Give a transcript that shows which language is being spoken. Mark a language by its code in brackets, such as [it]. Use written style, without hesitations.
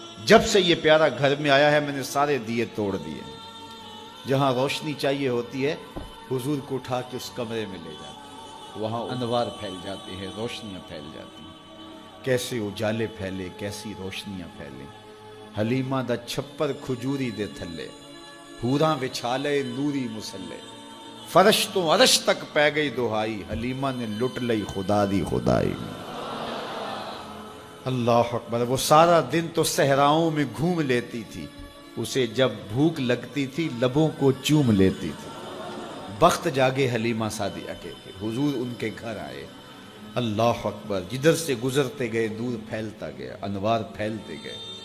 [ur] جب سے یہ پیارا گھر میں آیا ہے میں نے سارے دیے توڑ دیے. جہاں روشنی چاہیے ہوتی ہے حضور کو اٹھا کے اس کمرے میں لے جاتے, وہاں انوار پھیل جاتے ہیں, روشنیاں پھیل جاتی ہیں. کیسے اجالے پھیلے, کیسی روشنیاں پھیلیں. [pa] حلیمہ دا چھپر کھجوری دے تھلے, حوراں وچھالے نوری مسلے, فرش تو عرش تک پہ گئی دہائی, حلیمہ نے لٹ لئی خدا دی خدائی. [ar] اللہ اکبر. [ur] وہ سارا دن تو صحراؤں میں گھوم لیتی تھی, اسے جب بھوک لگتی تھی لبوں کو چوم لیتی تھی. بخت جاگے حلیمہ سعدیہ کے, حضور ان کے گھر آئے. اللہ اکبر. جدھر سے گزرتے گئے نور پھیلتا گیا, انوار پھیلتے گئے.